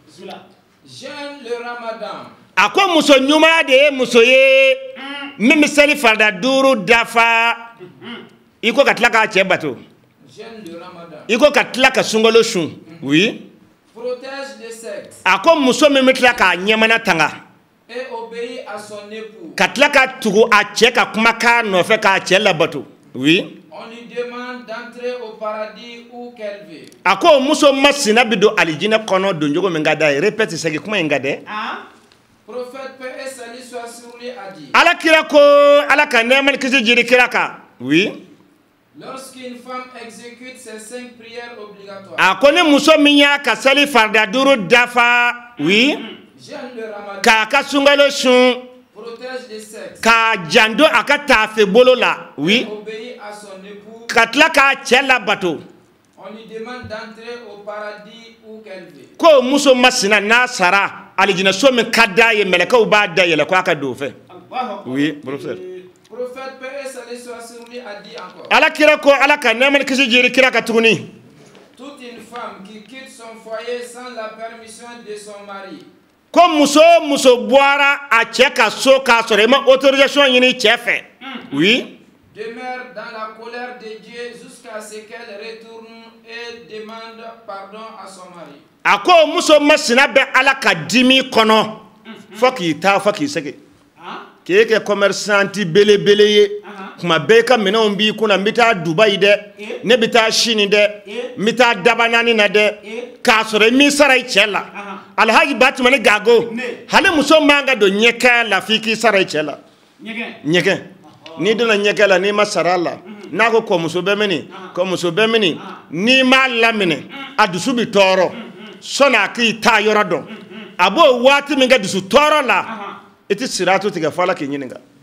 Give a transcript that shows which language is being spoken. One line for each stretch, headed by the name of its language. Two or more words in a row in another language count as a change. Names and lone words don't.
Bambara: a ko muso ɲuman de ye muso ye min bɛ seli farida 5 dafa i ko ka tila k'a cɛ bato i ko ka tila ka sunkalo sun oui a ko muso min bɛ tila k'a ɲɛmana tanga ka tila ka tugu a cɛ ka kumakan nɔfɛ k'a cɛ labato oui a ko muso masina bɛ don alijinɛ kɔnɔ don cogo min ka d'a ye répète segin kuma in ka dɛ ala kira ko ala ka nɛɛma ni kisi jiri kira kan oui
French: lorsqu'une femme exécute ses 5 prières obligatoires
Bambara: a ko ni muso min y'a ka seli farida 5 dafa oui
French: jeûne le ramadan,
Bambara: k'a ka sunkalo sun
French: protège les sexes,
Bambara: k'a janto a ka taafe bolo la oui
French: obéit à son époux,
Bambara: ka tila k'a cɛ labato
French: on lui demande d'entrer au paradis où qu'elle veut.
Bambara: ko muso masina n'a sara alijinaso min ka d'a ye mɛlɛkɛw b'a da yɛlɛ ko a ka don o fɛ
French: oui professeur. Prophète paix et salut soit sur lui a dit encore,
Bambara: ala kira ko ala ka nɛɛma ni kisi jiri kira ka tuguni
French: toute une femme qui quitte son foyer sans la permission de son mari
Bambara: ko muso o muso bɔra a cɛ ka so k'a sɔrɔ i ma autorisation ɲini cɛ fɛ oui
French: demeure dans la colère de Dieu jusqu'à ce qu'elle retourne et demande pardon à son mari.
Bambara: a ko muso masina bɛ ala ka dimi kɔnɔ fɔ k'i taa fɔ k'i segin k'e kɛ commerçanti belebele ye kuma bɛɛ i ka minɛnw b'i kunna n bɛ taa dubayi dɛ ne bɛ taa sini dɛ n bɛ taa daba naani na dɛ k'a sɔrɔ i m'i sara i cɛ la alhaji batumani gago hali muso man ka don ɲɛkɛ la f'i k'i sara i cɛ la ɲɛgɛn n'i donna ɲɛkɛ la n'i ma sara a la n'a ko kɔmuso bɛ mini kɔmuso bɛ mini n'i m'a laminɛ a dusu bɛ tɔɔrɔ sɔnni a k'i taa yɔrɔ dɔn a b'o waati min kɛ dusu tɔɔrɔ la i tɛ siratu tigɛ fɔ ala k'i ɲininka